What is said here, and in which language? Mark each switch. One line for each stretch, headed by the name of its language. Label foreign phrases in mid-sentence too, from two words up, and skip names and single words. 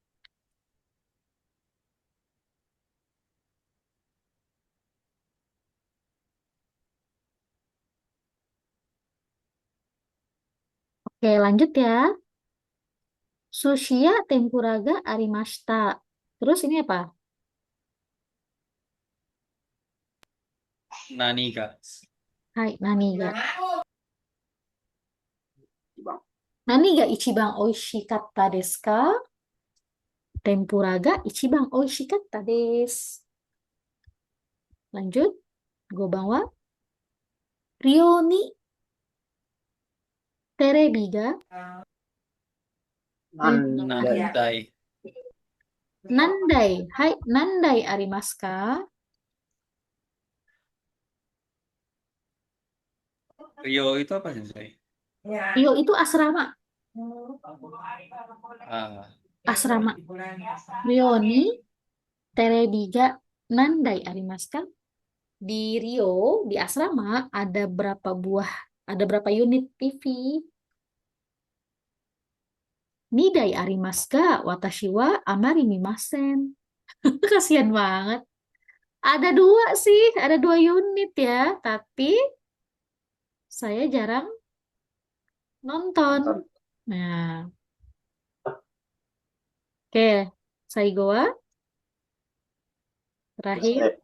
Indonesian: Oke, lanjut ya.
Japanese: 寿司や天ぷらがありました.
Indonesian: Terus ini apa?
Japanese: Nani kak. はい、何が.
Indonesian: Nggak mau. Bang.
Japanese: 何が一番おいしかったですか? 天ぷらが一番おいしかったです.
Indonesian: Lanjut.
Japanese: 五番は寮にテレビが Nandai. Nandai. 何台。はい、何台ありますか?
Indonesian: Rio itu apa Sensei? Ya. Ryo itu asrama. Ah, Asrama.
Japanese: 寮にテレビが何台ありますか?
Indonesian: Di Rio, di asrama, ada berapa unit TV?
Japanese: 二台ありますが私はあまり見ません.
Indonesian: Kasihan banget. Ada 2 sih, ada 2 unit ya, tapi saya jarang nonton. Nonton. Nah, oke,
Japanese: 最後は
Indonesian: terakhir.